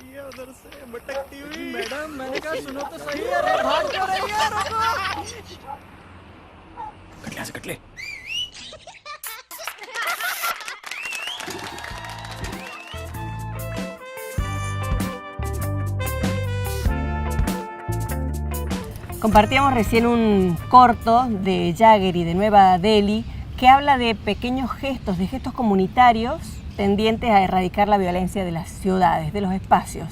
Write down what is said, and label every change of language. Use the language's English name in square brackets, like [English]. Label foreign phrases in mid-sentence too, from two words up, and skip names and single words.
[Hindi] उधर से भटकती हुई। मैडम मैंने कहा सुनो तो सही, अरे भाग क्यों रही है, रुको। कट ले यहाँ से, कट ले। [Spanish] Compartíamos recién un corto de Jaggeri de Nueva Delhi que habla de pequeños gestos, de gestos comunitarios tendientes a erradicar la violencia de las ciudades, de los espacios.